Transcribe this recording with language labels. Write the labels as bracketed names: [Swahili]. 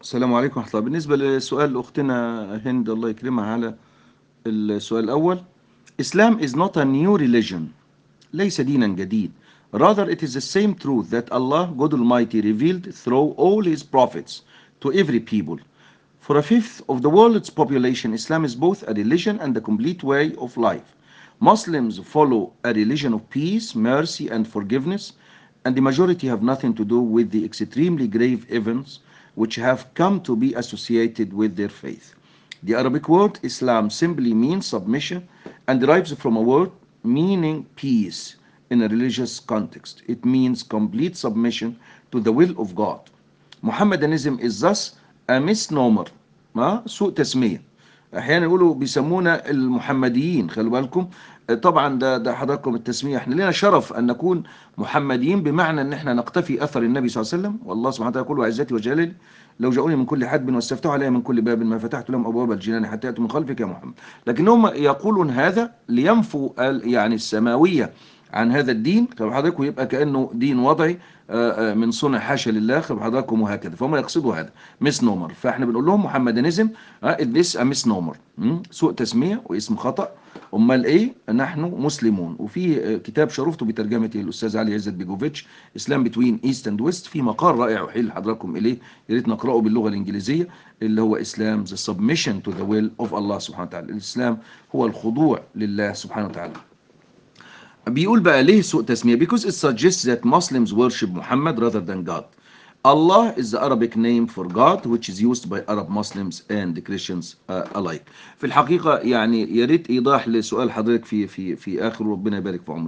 [Arabic] السلام عليكم ورحمة الله. بالنسبة لسؤال أختنا هند الله يكرمها، على السؤال الأول، [English] Islam is not a new religion، [Arabic] ليس دينا جديد. [English] Rather it is the same truth that Allah God Almighty revealed through all his prophets to every people. For a fifth of the world's population, Islam is both a religion and a complete way of life. Muslims follow a religion of peace, mercy and forgiveness, and the majority have nothing to do with the extremely grave events which have come to be associated with their faith. The Arabic word Islam simply means submission and derives from a word meaning peace in a religious context. It means complete submission to the will of God. Mohammedanism is thus a misnomer. [Arabic] ما سوء تسمية. أحيانا يقولوا بيسمونا المحمديين، خلوا بالكم. طبعا ده حضراتكم التسمية، احنا لنا شرف أن نكون محمديين، بمعنى أن احنا نقتفي أثر النبي صلى الله عليه وسلم. والله سبحانه وتعالى يقول عزتي وجلالي لو جاؤوني من كل حدب واستفتحوا علي من كل باب ما فتحت لهم أبواب الجنان حتى يأتوا من خلفك يا محمد. لكنهم يقولون هذا لينفوا يعني السماوية عن هذا الدين، خلوا حضراتكم، يبقى كأنه دين وضعي من صنع حاشا لله، خلوا حضراتكم، وهكذا. فهم يقصدوا هذا مسنومر، فاحنا بنقول لهم محمدانيزم [English] this a misnomer، [Arabic] سوء تسمية واسم خطأ. أمال إيه؟ نحن مسلمون. وفي كتاب شرفته بترجمة الأستاذ علي عزت بيجوفيتش، إسلام بتوين إيست أند ويست، في مقال رائع أحيل حضراتكم إليه، يا ريت نقرأه باللغة الإنجليزية، اللي هو [English] Islam the submission to the will of [Arabic] الله سبحانه وتعالى. الإسلام هو الخضوع لله سبحانه وتعالى. بيقول بقى ليه سوء تسمية؟ [English] Because it suggests that Muslims worship Muhammad rather than God. Allah is the Arabic name for God which is used by Arab Muslims and Christians alike. [Arabic] في الحقيقة يعني يا ريت إيضاح لسؤال حضرتك في آخر، ربنا يبارك في عمرك.